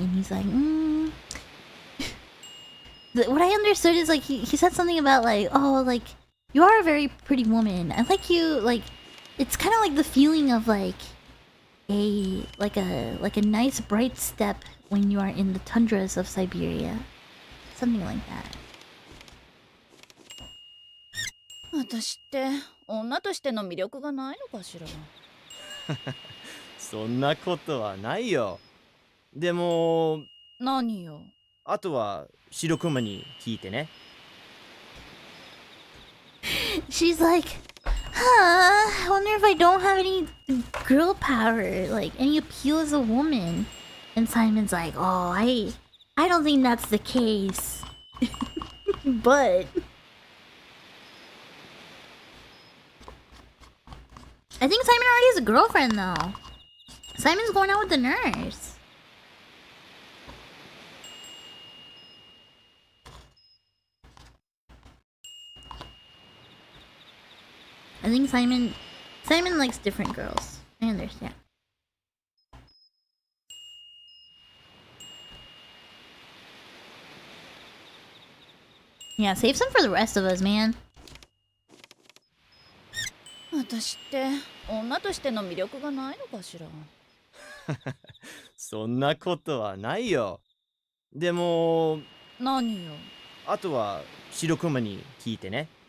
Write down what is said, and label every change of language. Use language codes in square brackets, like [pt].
[en] And he's like, What I understood is like he said something about like, oh, like you are a very pretty woman. I like you. Like it's kind of like the feeling of like a nice bright step when you are in the tundras of Siberia. Something like that. [ja] 私って女としての魅力がないのかしら。そんなことはないよ。でも何よ。あとは白熊に聞いてね。 [en] She's like, I wonder if I don't have any girl power, like any appeal as a woman. And Simon's like, oh, I don't think that's the case. But I think Simon already has a girlfriend though. Simon's going out with the nurse. I think Simon likes different girls. I understand. Yeah, save some for the rest of us, man. [ja] 私って女としての魅力がないのかしら。そんなことはないよ。でも何よ。あとは白熊に聞いてね。